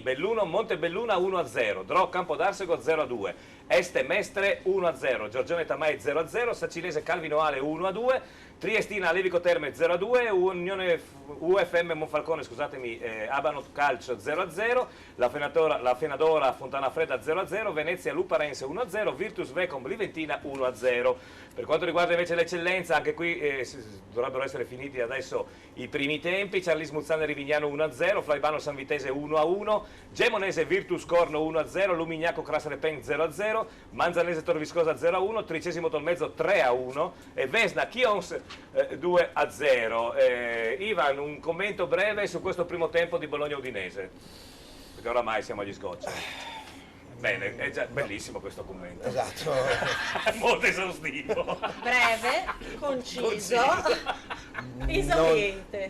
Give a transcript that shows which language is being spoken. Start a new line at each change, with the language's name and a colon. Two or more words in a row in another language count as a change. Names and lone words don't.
Italian: Belluno, Montebelluna 1-0, Dro Campo d'Arsego 0-2, Este Mestre 1-0, Giorgione Tamai 0-0, Sacilese Calvinoale 1-2, Triestina Levico Terme 0-2, Unione UFM Monfalcone, scusatemi, Abano Calcio 0-0, la Fenadora Fontana Fredda 0-0, Venezia Luparense 1-0, Virtus Vecom Liventina 1-0. Per quanto riguarda invece l'eccellenza, anche qui dovrebbero essere finiti adesso i primi tempi. Ciarlis Muzzane Rivignano 1-0, Flaibano San Vitese 1-1, Gemonese Virtus Corno 1-0, Lumignaco Crasrepen 0-0, Manzanese Torviscosa 0-1, Tricesimo Tolmezzo 3-1 e Vesna Chions 2-0. Ivan, un commento breve su questo primo tempo di Bologna Udinese, perché oramai siamo agli scotch. Bene, è già bellissimo questo commento. Esatto. Molto esaustivo. Breve, conciso, esauriente.